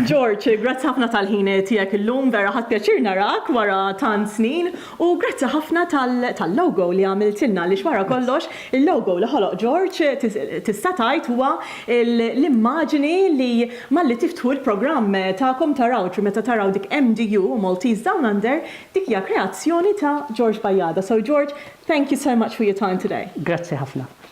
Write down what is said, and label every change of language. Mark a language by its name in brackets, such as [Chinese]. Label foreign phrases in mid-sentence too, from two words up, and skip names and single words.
[Maltese] George, grazzi ħafna tal-ħin tiegħek illum, vera ħadd pjaċir narak wara tant snin u grazzi ħafna tal-logo li għamiltilna li wara kollox il-logo li ħoloq George tista' tgħid huwa l-immaġini li malli tiftħu l-programm tagħkom taraw meta taraw dik MDU Maltese DownUnder dik hija kreazzjoni ta' Gorge Bajada. [English] So George, thank you so much for your time today. [Maltese] Grazie ħafna.